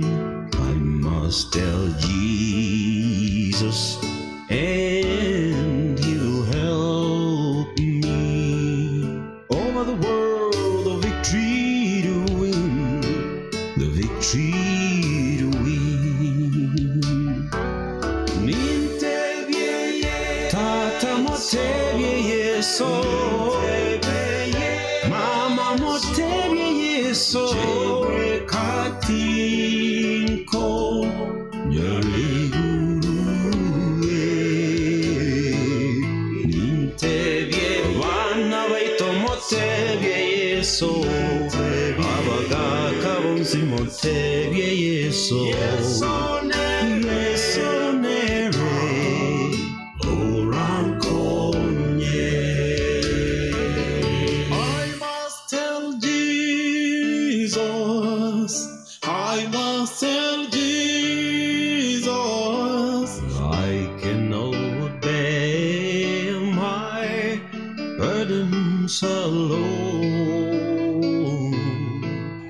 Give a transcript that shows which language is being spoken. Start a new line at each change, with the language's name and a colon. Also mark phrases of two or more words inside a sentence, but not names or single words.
English: I must tell Jesus, and He'll help me. Over the world, the victory to win, the victory to win.
Gusii: Nintebye, tata motebye yeso, mama motebye yeso, katinko nyaligurue. Nintebye, wana baito motebye yeso, abagaka bonzi motebye yeso, yeso nere orankonye.
English: I must tell Jesus, I must tell Jesus, I cannot bear my burdens alone.